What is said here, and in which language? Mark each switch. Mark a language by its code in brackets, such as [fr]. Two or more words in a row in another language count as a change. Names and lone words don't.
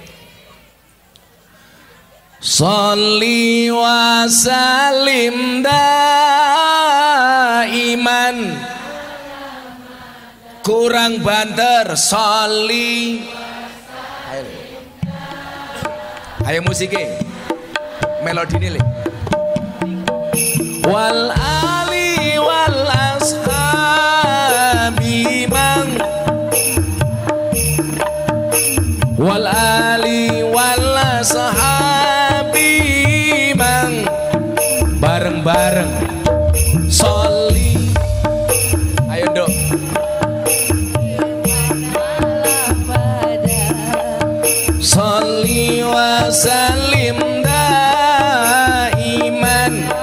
[ar] صل وسلم دائما. [jv] Kurang banter sholli. Ayo musiknya melodine le. [ar] والآل والأصحاب من. والآل والأصحاب من. [jv] Bareng-bareng sholli. Ayo dok. [ar] صل وسلم دائما.